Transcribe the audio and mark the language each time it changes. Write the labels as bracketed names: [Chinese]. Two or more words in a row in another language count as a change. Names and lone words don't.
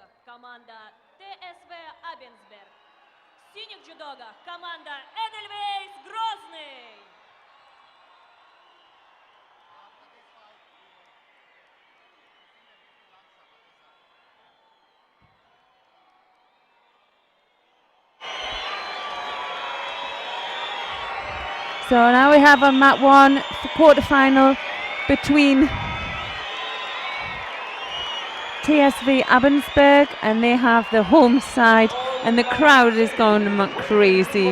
[Russian] команда ТСВ Абенсберг. В синих джудогах команда Эдельвейс Грозный. [English] So now we have on mat 1 the quarterfinal between TSV Abensberg, and they have the home side, and the crowd is going crazy.